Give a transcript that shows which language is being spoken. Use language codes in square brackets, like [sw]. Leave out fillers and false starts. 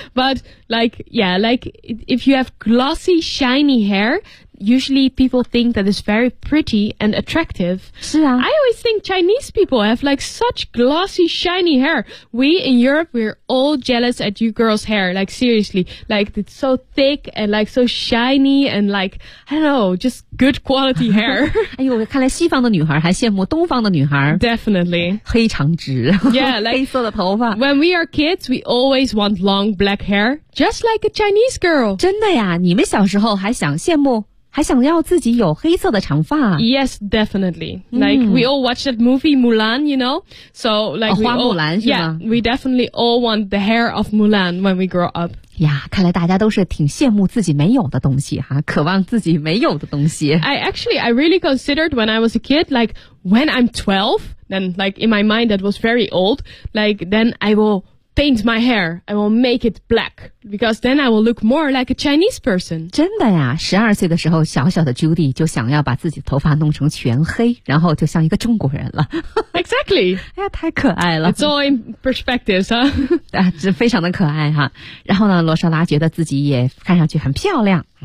[en] But like, yeah, like if you have glossy, shiny hair,Usually people think that it's very pretty and attractive. [zh] 是啊。 [en] I always think Chinese people have like such glossy, shiny hair. We in Europe, we're all jealous at you girls' hair. Like seriously, like it's so thick and like so shiny and like, I don't know, just good quality hair. [zh] 哎呦，看来西方的女孩还羡慕东方的女孩。 [en] Definitely. [zh] 黑长直。 [en] Yeah, like, [zh] 黑色的头发。 [en] When we are kids, we always want long black hair, just like a Chinese girl. [zh] 真的呀，你们小时候还想羡慕还想要自己有黑色的长发。 [en] Yes, definitely. Like,we all watch that movie Mulan, you know? So, like, [zh] 花木兰是吗？ [en] Yeah, we definitely all want the hair of Mulan when we grow up. [zh] 呀，看来大家都是挺羡慕自己没有的东西哈，渴望自己没有的东西。 [en] I really considered when I was a kid, like, when I'm 12, then, like, in my mind that was very old, like, then I will... Paint my hair. I will make it black because then I will look more like a Chinese person. [zh] 真的呀，十二岁的时候，小小的 Judy 就想要把自己头发弄成全黑，然后就像一个中国人了。 [en] Exactly. [zh] 哎呀，太可爱了。 [en] It's all in perspectives, huh? [zh] 啊，这非常的可爱哈。然后呢，罗莎拉觉得自己也看上去很漂亮。